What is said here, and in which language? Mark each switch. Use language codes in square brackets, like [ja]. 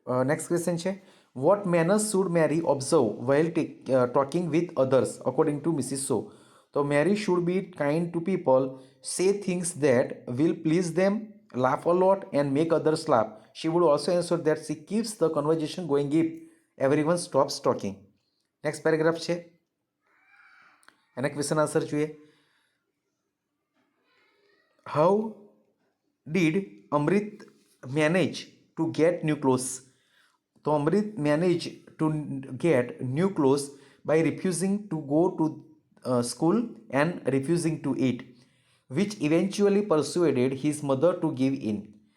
[en] Next question છે what manners should Mary observe while talking with others according to Mrs. Shaw? So Mary should be kind to people, say things that will please them, laugh a lot and make others laugh. She would also ensure that she keeps the conversation going if everyone stops talking. Next paragraph [gu] છે એના question answer જોઈએ. [en] How did Amrit manage to get new clothes? So Amrit managed to get new clothes by refusing to go to school and refusing to eat, which eventually persuaded his mother to give in.